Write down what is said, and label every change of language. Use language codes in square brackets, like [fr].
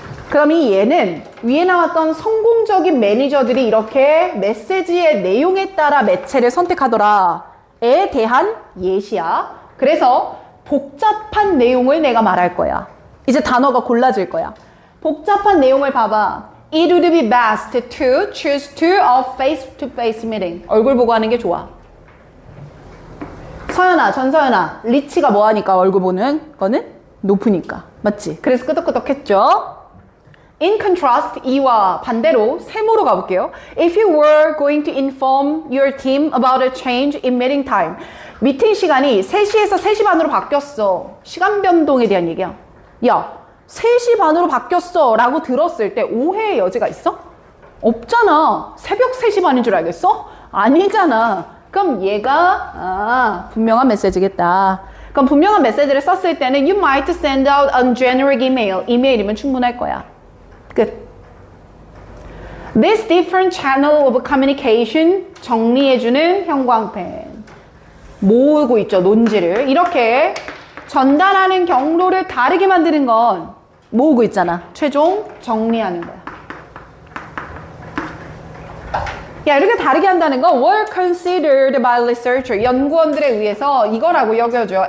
[ko] 그럼 이 예는 위에 나왔던 성공적인 매니저들이 이렇게 메시지의 내용에 따라 매체를 선택하더라에 대한 예시야. 그래서 복잡한 내용을 내가 말할 거야. 이제 단어가 골라질 거야. 복잡한 내용을 봐봐. [en] It would be best to choose to a face-to-face meeting. [ko] 얼굴 보고 하는 게 좋아. 서연아, 전서연아, 리치가 뭐 하니까 얼굴 보는 거는 높으니까. 맞지? 그래서 끄덕끄덕했죠? [en] In contrast, [ko] 이와 반대로 세모로 가볼게요. [en] If you were going to inform your team about a change in meeting time. [ko] 미팅 시간이 3시에서 3시 반으로 바뀌었어. 시간 변동에 대한 얘기야. 야, 3시 반으로 바뀌었어 라고 들었을 때 오해의 여지가 있어? 없잖아. 새벽 3시 반인 줄 알겠어? 아니잖아. 그럼 얘가 분명한 메시지겠다. 그럼 분명한 메시지를 썼을 때는 [en] You might send out a generic email. [ko] 이메일이면 충분할 거야. 끝. [en] This different channel of communication [ko] 정리해주는 형광펜. 모으고 있죠, 논지를. 이렇게 전달하는 경로를 다르게 만드는 건 모으고 있잖아. 최종 정리하는 거야. 야, 이렇게 다르게 한다는 건 [en] were considered by researcher. [ko] 연구원들에 의해서 이거라고 여겨져.